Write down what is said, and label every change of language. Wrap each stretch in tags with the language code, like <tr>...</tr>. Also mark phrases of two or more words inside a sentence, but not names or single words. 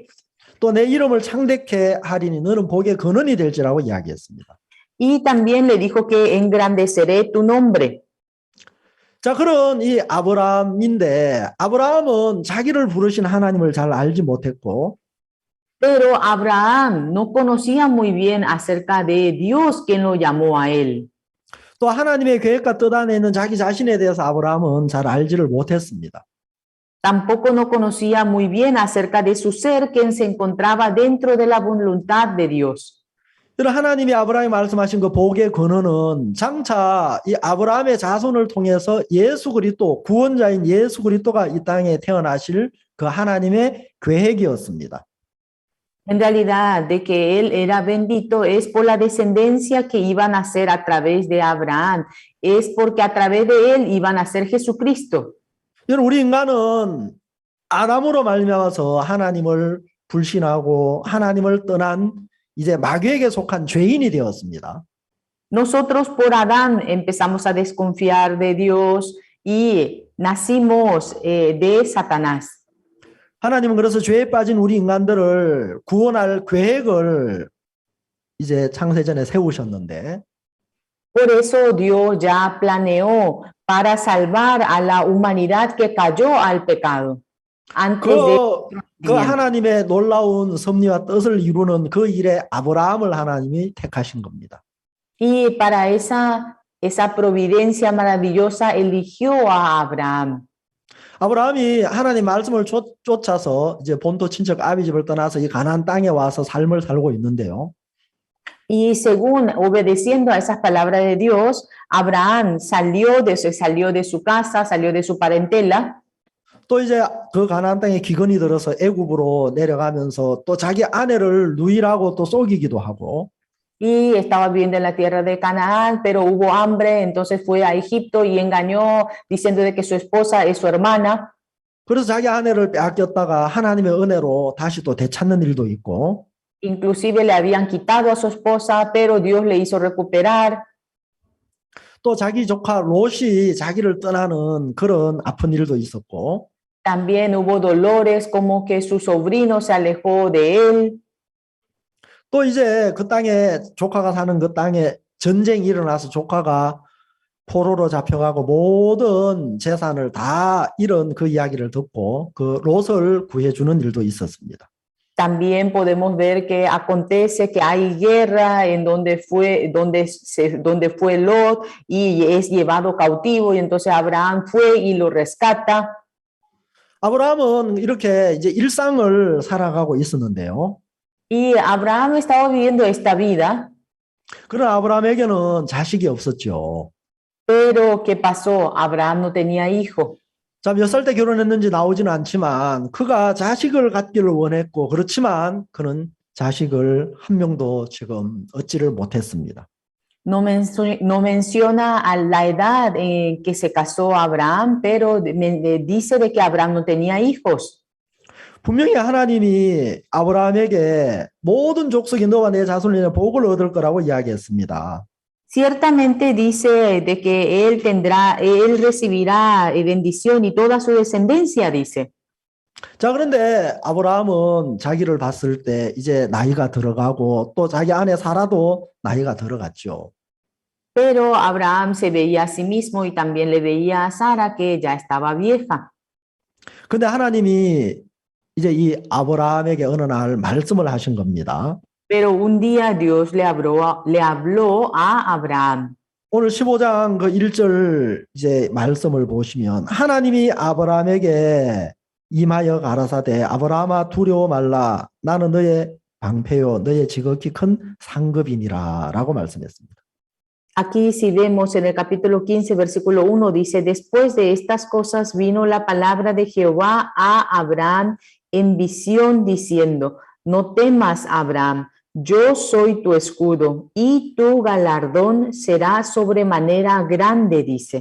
<ko>또 내 이름을 창대케 하리니 너는 복의 근원이 될지라고 이야기했습니다.</ko> <es>Y también le dijo que engrandeceré tu nombre.</es> <ko>자, 그런 이 아브라함인데 아브라함은 자기를 부르신 하나님을 잘 알지 못했고</ko> <es>Pero Abraham no conocía muy bien acerca de Dios quien lo llamó a él.</es> <ko>또 하나님의 계획과 뜻 안에 있는 자기 자신에 대해서 아브라함은 잘 알지를 못했습니다.</ko> <es>Tampoco no conocía muy bien acerca de su ser quien se encontraba dentro de la voluntad de Dios.</es> <ko>이런 하나님이 아브라함이 말씀하신 그 복의 근원은 장차 이 아브라함의 자손을 통해서 예수 그리스도 구원자인 예수 그리스도가 이 땅에 태어나실 그 하나님의 계획이었습니다.</ko> <es>En realidad, de que él era bendito es por la descendencia que iban a ser a través de Abraham, es porque a través de él iban a ser Jesucristo.</es> <ko>여러분 우리 인간은 아담으로 말미암아서 하나님을 불신하고 하나님을 떠난 이제 마귀에게 속한 죄인이 되었습니다.</ko> <es>Nosotros por Adán empezamos a desconfiar de Dios y nacimos de Satanás.</es> <ko>하나님은 그래서 죄에 빠진 우리 인간들을 구원할 계획을 이제 창세전에 세우셨는데</ko> <es>Por eso Dios ya planeó para salvar a la humanidad que cayó al pecado. Antes</es> <ko>그 하나님의 놀라운 섭리와 뜻을 이루는 그 일에 아브라함을 하나님이 택하신 겁니다.</ko> <es>Y para esa providencia maravillosa eligió a Abraham.</es> <ko>아브라함이 하나님 말씀을 쫓아서 이제 본토 친척 아비 집을 떠나서 이 가나안 땅에 와서 삶을 살고 있는데요.</ko> <es>Y según obedeciendo a esas palabras de Dios, Abraham salió de su casa, salió de su parentela.</es> <ko>또 이제 그 가나안 땅에 기근이 들어서 애굽으로 내려가면서 또 자기 아내를 누이라고 또 속이기도 하고</ko> <es>Y estaba viviendo en la tierra de Canaán, pero hubo hambre, entonces fue a Egipto y engañó diciendo de que su esposa es su hermana.</es> <ko>그래서 자기 아내를 빼앗겼다가 하나님의 은혜로 다시 또 되찾는 일도 있고</ko> <es>Inclusive le habían quitado a su esposa, pero Dios le hizo recuperar.</es> <ko>또 자기 조카 롯이 자기를 떠나는 그런 아픈 일도 있었고</ko> <es>También hubo dolores como que su sobrino se alejó de él.</es> <ko>또 이제 그 땅에 조카가 사는 그 땅에 전쟁이 일어나서 조카가 포로로 잡혀가고 모든 재산을 다 잃은 그 이야기를 듣고 그 롯을 구해주는 일도 있었습니다.</ko> <es>También podemos ver que acontece que hay guerra en donde fue Lot y es llevado cautivo y entonces Abraham fue y lo rescata.</es> <ko>아브라함은 이렇게 이제 일상을 살아가고 있었는데요.</ko> <es>Y Abraham estaba viviendo esta vida,</es> <ko>그러나 아브라함에게는 자식이 없었죠.</ko> <es>pero ¿qué pasó? Abraham no tenía hijo.</es> <ko>자, 몇 살 때 결혼했는지 나오지는 않지만 그가 자식을 갖기를 원했고 그렇지만 그는 자식을 한 명도 지금 얻지를 못했습니다.</ko> <es>No menciona a la edad en que se casó Abraham, pero dice de que Abraham no tenía hijos.</es> <ko>분명히 하나님이 아브라함에게 모든 족속이 너와 내 자손을 인해 복을 얻을 거라고 이야기했습니다.</ko> <es>Ciertamente dice de que él recibirá bendición y toda su descendencia, dice.</es> <ko>자, 그런데 아브라함은 자기를 봤을 때 이제 나이가 들어가고 또 자기 아내 사라도 나이가 들어갔죠.</ko> <es>Pero Abraham se veía a sí mismo y también le veía a Sara que ya estaba vieja.</es> <ko>근데 하나님이 이제 이 아브라함에게 어느 날 말씀을 하신 겁니다.</ko> <es>Pero un día Dios le habló a Abraham.</es> <ko>오늘 15장 그 1절 이제 말씀을 보시면 하나님이 아브라함에게 임하여 가라사대 아브라함아 두려워 말라 나는 너의 방패요 너의 지극히 큰 상급이니라라고 말씀했습니다.</ko> <es>Aquí si vemos en el capítulo 15, versículo 1, dice, después de estas cosas vino la palabra de Jehová a Abraham en visión diciendo, no temas, Abraham, yo soy tu escudo y tu galardón será sobremanera grande, dice.</es>